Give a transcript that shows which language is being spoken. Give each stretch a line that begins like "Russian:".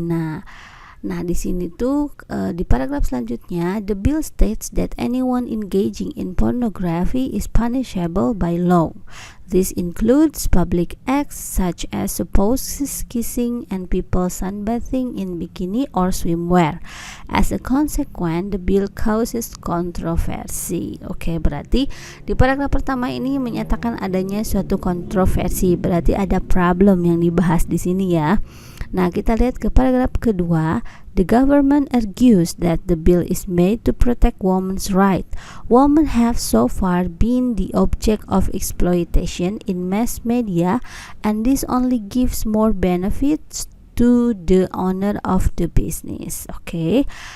Indonesian: Nah, di sini tuh di paragraf selanjutnya,
English: the bill states that anyone engaging in pornography is punishable by law. This includes public acts such as supposed kissing and people sunbathing in bikini or swimwear. As a consequence, the bill causes controversy.
Indonesian: Oke, berarti di paragraf pertama ini menyatakan adanya suatu kontroversi, berarti ada problem yang dibahas di sini ya. Nah, kita lihat ke paragraf kedua.
English: The government argues that the bill is made to protect women's rights. Women have so far been the object of exploitation in mass media, and this only gives more benefits to the owner of the business. Okay.